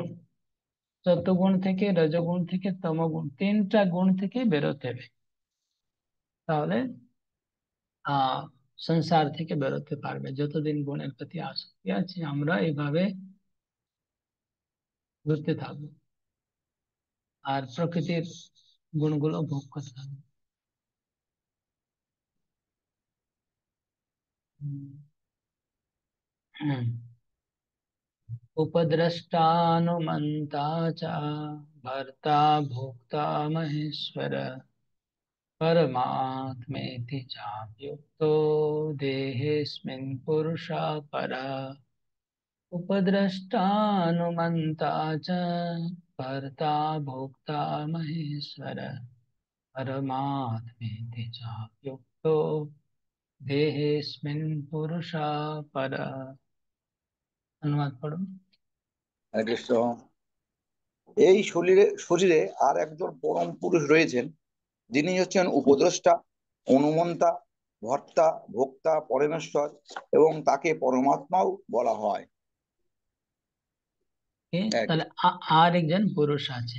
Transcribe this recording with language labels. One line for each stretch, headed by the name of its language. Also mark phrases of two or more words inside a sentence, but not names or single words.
Bangla: সত্ত্বগুণ থেকে, রজগুণ থেকে, তমগুণ, তিনটা গুণ থেকে বেরোতে হবে, তাহলে সংসার থেকে বেরোতে পারবে। যতদিন গুণের প্রতি আসক্তি আছে আমরা এইভাবে ঘুরতে থাকবো আর প্রকৃতির গুণগুলো ভোগ করতে থাকবো।
Sanskrit: उपद्रष्टानुमन्ता च भर्ता भोक्ता महेश्वर परमात्मेति चाप्युक्तो देहेऽस्मिन् पुरुषः परः। उपद्रष्टानुमन्ता च भर्ता भोक्ता महेश्वर परमात्मेति चाप्युक्तो देहेऽस्मिन् पुरुषः परः।
Hindi: अनुवाद पढ़ो।
Bangla: হরে কৃষ্ণ। এই শরীরে আর একজন পরম পুরুষ রয়েছেন, যিনি হচ্ছেন উপদ্রষ্টা, অনুমন্তা, ভর্তা, ভোক্তা, পরমেশ্বর, এবং তাকে পরমাত্মাও বলা হয়। তাহলে আর একজন পুরুষ আছে।